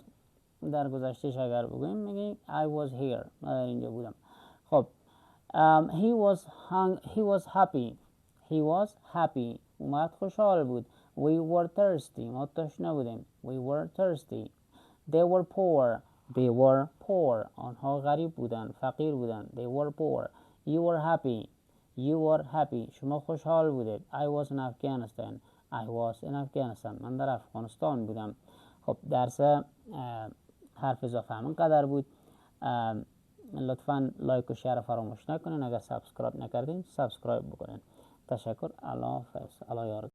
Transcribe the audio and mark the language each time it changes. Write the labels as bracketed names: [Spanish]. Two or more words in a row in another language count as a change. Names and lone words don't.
[Persian] در گذشتهش اگر بگویم میگیم [English] I was here [Persian] من در اینجا بودم. خب [English] he was happy [Persian] اومد خوشحال بود. [English] We were thirsty [Persian] ما تشنه بودیم. [English] We were thirsty. They were poor [Persian] آنها غریب بودن فقیر بودن. [English] They were poor. You were happy [Persian] شما خوشحال بودید. [English] I was in Afghanistan [Persian] من در افغانستان بودم. خب درس حرف اضافه همین قدر بود. لطفا لایک و شیر فراموش نکنین. اگر سابسکرایب نکردین سابسکرایب بکنین. تشکر. الله حافظ. الله یارد.